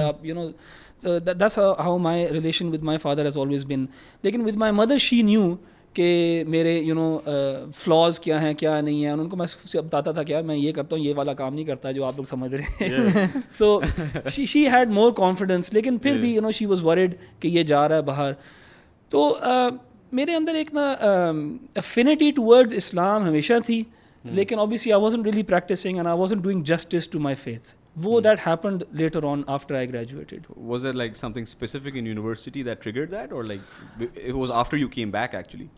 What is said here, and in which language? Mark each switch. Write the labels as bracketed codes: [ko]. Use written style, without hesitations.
[en] آپ that's how my relation with my father has always been. لیکن with my mother she knew [ur] کہ میرے flaws کیا ہیں کیا نہیں ہیں. ان کو میں بتاتا تھا کہ یار میں یہ کرتا ہوں, یہ والا کام نہیں کرتا جو آپ لوگ سمجھ رہے ہیں. [en] So she had more confidence. [ur] لیکن پھر بھی [en] she was worried [ur] کہ یہ جا رہا ہے باہر. تو میرے اندر ایک نا افینٹی ٹورڈز اسلام ہمیشہ تھی, [en] لیکن obviously I wasn't really practicing and I wasn't doing justice to my faith. That happened later on after I graduated. Was there like something specific in university that triggered that, or like it was after you came back actually?